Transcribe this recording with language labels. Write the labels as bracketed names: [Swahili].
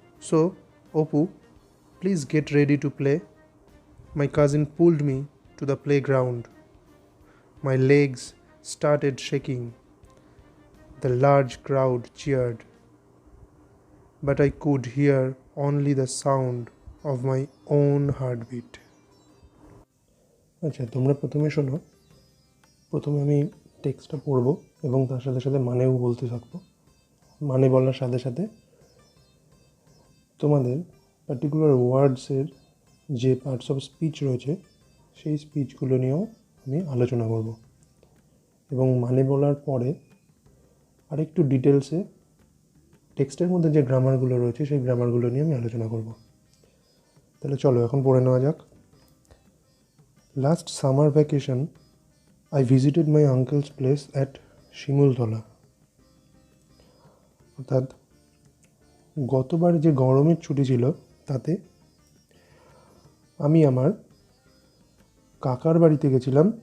[English] So, Opu, please get ready to play." My cousin pulled me to the playground. My legs started shaking. The large crowd cheered, but I could hear only the sound of my own heartbeat. [Bangla] আচ্ছা, তোমরা প্রথমে শোনো। প্রথমে আমি টেক্সটটা পড়ব এবং তার সাথে সাথে মানেও বলতে থাকবো। মানে বলার সাথে সাথে তোমাদের পার্টিকুলার ওয়ার্ডসের যে পার্টস অফ স্পিচ রয়েছে সেই স্পিচগুলো নিয়েও আমি আলোচনা করব, এবং মানে বলার পরে আরেকটু ডিটেলসে টেক্সটের মধ্যে যে গ্রামারগুলো রয়েছে সেই গ্রামারগুলো নিয়ে আমি আলোচনা করব। তাহলে চলো এখন পড়ে নেওয়া যাক। [English] Last summer vacation I visited my uncle's place at Shimultola. [Bangla] অর্থাৎ গতবার যে গরমের ছুটি ছিল তাতে আমি আমার কাকার বাড়িতে গেছিলাম।